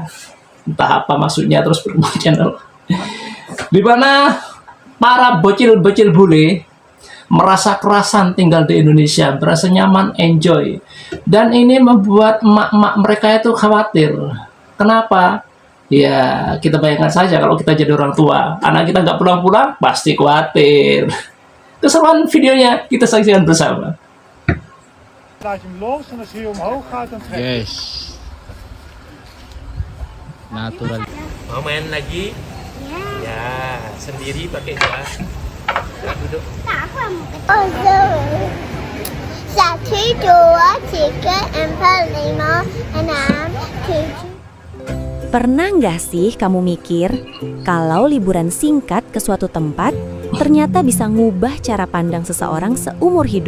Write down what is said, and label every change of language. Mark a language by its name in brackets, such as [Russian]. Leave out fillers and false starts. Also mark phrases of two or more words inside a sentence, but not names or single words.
[Indonesian] Entah apa maksudnya Terus Berkembang Channel. Di mana para bocil-bocil bule merasa kerasan tinggal di Indonesia, berasa nyaman, enjoy. Dan ini membuat emak-emak mereka itu khawatir. Kenapa? Ya, kita bayangkan saja kalau kita jadi orang tua, anak kita nggak pulang-pulang, pasti khawatir. Keseruan videonya kita saksikan bersama. [Dutch] Laat je hem los en als hij omhoog gaat, dan trek je. [English] Yes. Natural. [Indonesian] Mau main lagi? Ya, sendiri pakai gua. Ya, duduk. Pernah nggak sih kamu mikir kalau liburan singkat ke suatu tempat ternyata bisa ngubah cara pandang seseorang seumur hidup?